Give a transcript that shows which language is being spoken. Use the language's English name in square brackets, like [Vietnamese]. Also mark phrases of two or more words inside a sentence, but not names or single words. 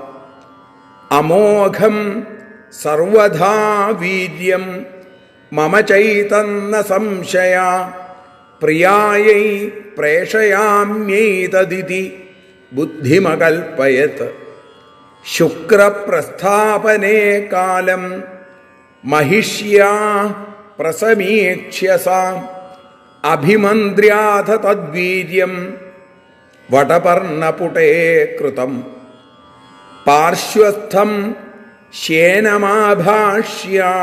[Sanskrit] അമോഘം സർവധാ വീര്യം മമ ചൈതന്ന സംശയ പ്രിയായൈ പ്രേഷയാമ്യൈതദിതി ബുദ്ധിമകൽപ്പയത്. ശുക്രപ്രസ്ഥാപനേ കാലം महिष्या प्रसमीक्ष्य अभिमन्द्र्याथ तद्वीर्यं वटपर्णपुटे कृतं पार्श्वस्थं श्येनमाभाष्य